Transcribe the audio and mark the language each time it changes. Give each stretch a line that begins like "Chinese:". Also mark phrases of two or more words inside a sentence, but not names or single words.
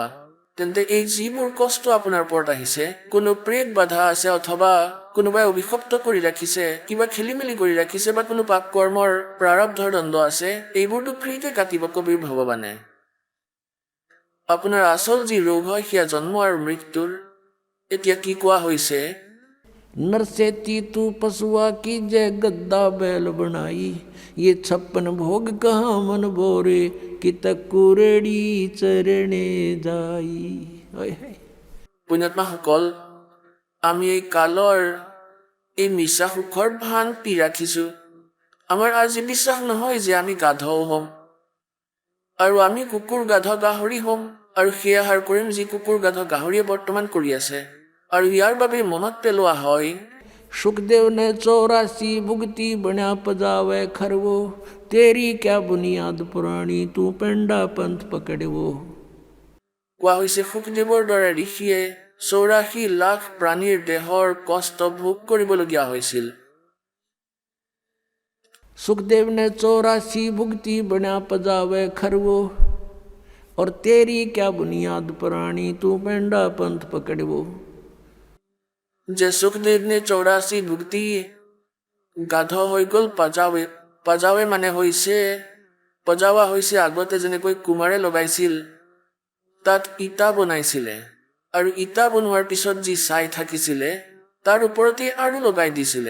Assamese: তেন্তে এই যিবোৰ কষ্ট আপোনাৰ ওপৰত আহিছে, কোনো প্ৰেত বাধা আছে অথবা কোনোবাই অভিশপ্ত কৰি ৰাখিছে, কিবা খেলি মেলি কৰি ৰাখিছে বা কোনো পাপ কৰ্মৰ প্ৰাৰব্ধৰ দণ্ড আছে, এইবোৰতো ফ্ৰীতে কাটিব কবিৰ ভগৱানে। আপোনাৰ আচল যি ৰোগ হয় সেয়া জন্ম আৰু মৃত্যুৰ। এতিয়া কি কোৱা হৈছে?
Hindi: नरसेती तू पशुआ की जय गद्दा बैल बनाई, ये 56 भोग कहाँ मन बोरे, कि तकुरेड़ी चरणे जाई।
Assamese: পুণ্যাত্মাসকল, আমি এই কালৰ এই মিছা সুখৰ ভান পি ৰাখিছোঁ। আমাৰ আজি বিশ্বাস নহয় যে আমি গাধও হ'ম আৰু আমি কুকুৰ গাধ গাহৰি হ'ম আৰু সেই আহাৰ কৰিম যি কুকুৰ গাধ গাহৰিয়ে বৰ্তমান কৰি আছে। আৰু ইয়াৰ বাবে মনত পেলোৱা হয়
Hindi: सुखदेव ने 84 भुगती बना पजावे खरवो, तेरी क्या बुनियाद पुरानी, तू पेंडा पंथ पकड़वो।
Assamese: কোৱা হৈছে সুখদেৱৰ দৰে ঋষিয়ে 84 লাখ প্ৰাণীৰ দেহৰ কষ্ট ভোগ কৰিবলগীয়া হৈছিল।
Hindi: सुखदेव ने 84 भुगती बना पजावे खरवो, और तेरी क्या बुनियाद पुरानी, तू पेंडा पंथ पकड़वो।
Assamese: যে সুখদেৱনে 84 ভুক্তি গাধ হৈ গ'ল পজাৱে। পজাৱে মানে হৈছে পজাৱা হৈছে আগতে যেনেকৈ কুমাৰে লগাইছিল তাত ইটা বনাইছিলে আৰু ইটা বনোৱাৰ পিছত যি ছাই থাকিছিলে তাৰ ওপৰতে আৰু লগাই দিছিলে।